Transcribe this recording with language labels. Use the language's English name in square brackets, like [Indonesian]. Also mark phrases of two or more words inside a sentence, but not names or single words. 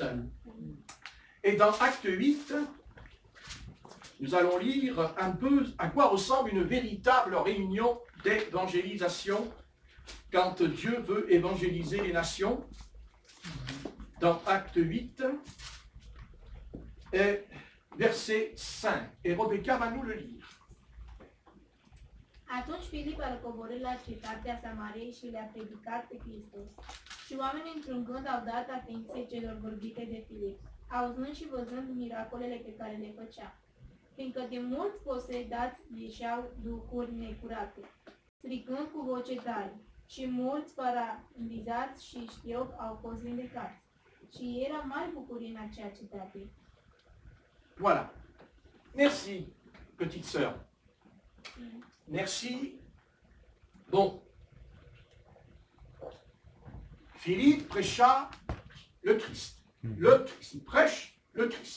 [French] Et dans Acte 8, nous allons lire un peu à quoi ressemble une véritable réunion d'évangélisation quand Dieu veut évangéliser les nations. Dans Acte 8, et verset 5. Et Rebecca va nous le lire. [Romanian] Atunci Filip a coborât la cetatea Samariei și le-a predicat pe Hristos. Și oamenii într-un gând au dat atenție celor vorbite de Filip, auzând și văzând miracolele pe care le făcea. Fiindcă de mulți posedați ieșeau duhuri necurate, strigând cu voce tare, și mulți paralizați și știopi au fost vindecați. Și era mare bucurie în acea cetate. [French] Voilà. Merci, petite sœur. Merci. Bon. Philippe prêcha le Christ. Le Christ. Il prêche le Christ.